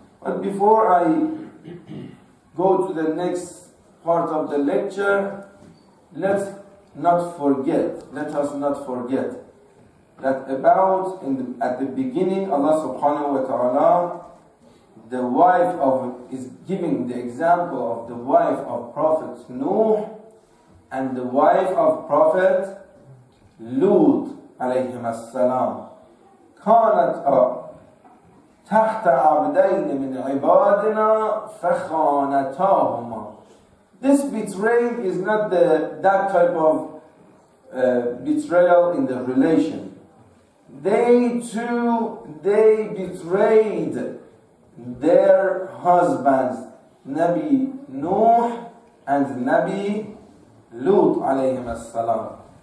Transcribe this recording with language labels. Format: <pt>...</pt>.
<en>But before I go to the next part of the lecture, let us not forget that at the beginning Allah subhanahu wa ta'ala, the wife is giving the example of the wife of Prophet Nuh and the wife of Prophet Lut alayhim as-salam.</en> <ar>كانت تحت عبدين من عبادنا فخانتاهما.</ar> <en>This betraying is not that type of betrayal in the relation. They betrayed their husbands, Nabi Nuh and Nabi Lut alayhim as-salam.</en>